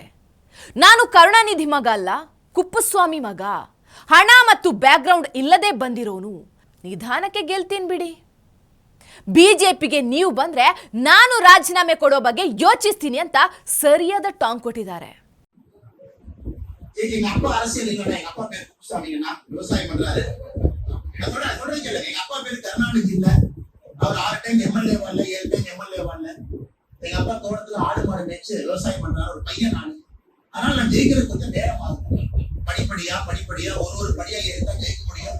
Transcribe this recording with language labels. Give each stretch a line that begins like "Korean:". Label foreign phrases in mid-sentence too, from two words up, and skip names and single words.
Kannada: ನಾನು ಕರುಣಾನಿಧಿ ಮಗ ಅಲ್ಲ, ಕುಪ್ಪಸ್ವಾಮಿ ಮಗ. ಹಣ ಮತ್ತು ಬ್ಯಾಕ್ಗ್ರೌಂಡ್ ಇಲ್ಲದೆ ಬಂದಿರೋನು, ನಿಧಾನಕ್ಕೆ ಗೆಲ್ತೀನಿ ಬಿಡಿ. ಬಿಜೆಪಿಗೆ ನೀವು ಬಂದ್ರೆ ನಾನು ರಾಜೀನಾಮೆ ಕೊಡೋ ಬಗ್ಗೆ ಯೋಚಿಸ್ತೀನಿ ಅಂತ ಸರಿಯಾದ ಟಾಂಗ್ ಕೊಟ್ಟಿದ್ದಾರೆ.
Tamil: எங்க அப்பா அரசியல் இல்ல, எங்க அப்பா பேர் குப்புசாமிங்கண்ணா, விவசாயம் பண்றாரு. சொல்றேன் கேளுங்க, எங்க அப்பா பேர் கருணாநிதி இல்ல, அவர் 6 டைம் எம்எல்ஏ வரல, 7 டைம் எம்எல்ஏ வரல. எங்க அப்பா தோட்டத்துல ஆடு மாடு மேய்ச்சு விவசாயம் பண்றாரு, ஒரு பையன் நானு. அதனால நான் ஜெயிக்கிறது கொஞ்சம் நேரம் ஆகும். படிப்படியா ஒரு படியா ஏறினா ஜெயிக்க முடியும்.